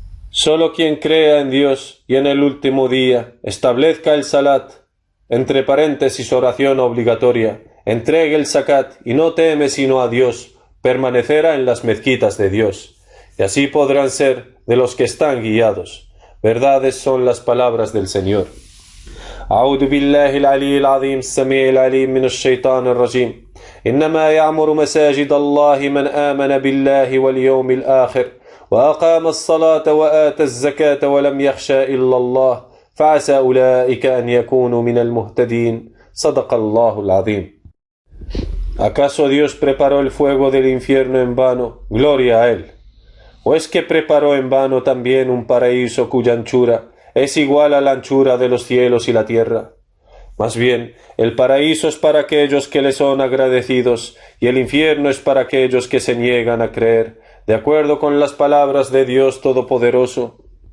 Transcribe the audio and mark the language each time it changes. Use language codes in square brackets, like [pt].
[es] Solo quien crea en Dios y en el último día, establezca el salat, entre paréntesis oración obligatoria, entregue el zakat y no teme sino a Dios, permanecerá en las mezquitas de Dios, y así podrán ser de los que están guiados. Verdades son las palabras del Señor. [ar] أعوذ بالله العلي العظيم السميع العليم من الشيطان الرجيم إنما يعمر مساجد الله من آمن بالله واليوم الآخر وأقام الصلاة وآتى الزكاة ولم يخشى إلا الله فعسى أولئك أن يكونوا من المهتدين صدق الله العظيم. [es] ¿Acaso Dios preparó el fuego del infierno en vano? Gloria a Él. ¿O es que preparó en vano también un paraíso cuya anchura es igual a la anchura de los cielos y la tierra? Más bien, el paraíso es para aquellos que le son agradecidos y el infierno es para aquellos que se niegan a creer, de acuerdo con las palabras de Dios Todopoderoso.